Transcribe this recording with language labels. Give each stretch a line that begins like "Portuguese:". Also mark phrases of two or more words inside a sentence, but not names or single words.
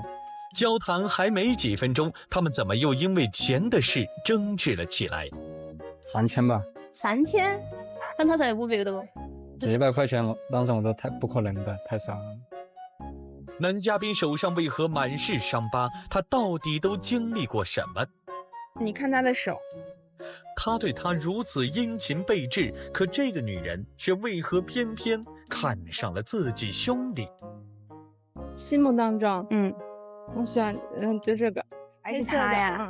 Chinese: 交談還沒幾分鐘，他們怎麼又因為錢的事爭執了起來？3000吧。 3000？但他才500多。幾百塊錢了，當時我都不可能的，太少了。男嘉賓手上為何滿是傷疤？他到底都經歷過什麼？你看他的手，他對他如此殷勤備至，可這個女人卻為何偏偏看上了自己兄弟？心目當中，我喜歡，就這個，是他呀。